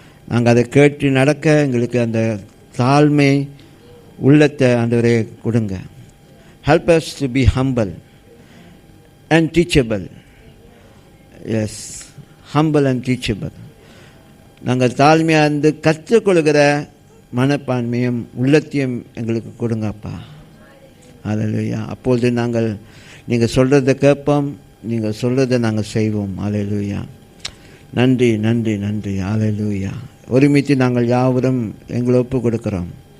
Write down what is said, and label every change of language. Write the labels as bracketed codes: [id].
[ta] நாங்கள் அதை கேட்டு நடக்க எங்களுக்கு அந்த தாழ்மை உள்ளத்தை ஆண்டவரே கொடுங்க. [en] Help us to be humble and teachable. Yes, humble and teachable. [ta] நாங்கள் தாழ்மையாக இருந்து கற்றுக்கொள்கிற மனப்பான்மையும் உள்ளத்தையும் எங்களுக்கு கொடுங்கப்பா. அல்லேலூயா. அப்பொழுது நீங்கள் சொல்கிறத கேட்போம், நீங்கள் சொல்கிறத நாங்கள் செய்வோம். அல்லேலூயா. நன்றி நன்றி நன்றி. அல்லேலூயா. ஒருமித்து நாங்கள் யாவரும் எங்களை ஒப்பு கொடுக்குறோம்.